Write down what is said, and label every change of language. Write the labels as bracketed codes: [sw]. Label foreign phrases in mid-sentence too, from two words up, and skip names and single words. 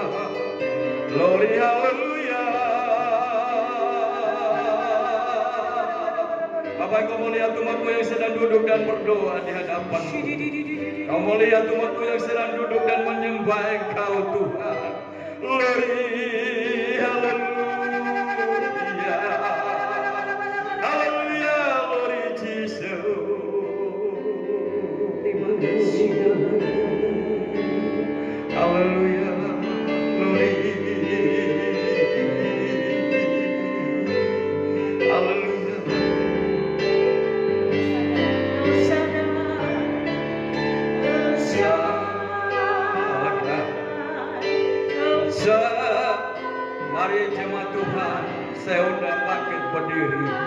[id] Glory. Haleluya. Bapak, Engkau melihat umatmu yang sedang duduk dan berdoa di hadapan-Mu. Kau melihat umatmu yang sedang duduk dan menyembah Engkau Tuhan. [en] Glory, [id] haleluya. Haleluya, [en] glory Jesus. [id] Terima kasih Tuhan. Haleluya, [en] glory. [id] Haleluya. Mari jemaat Tuhan, saya undang bangkit berdiri.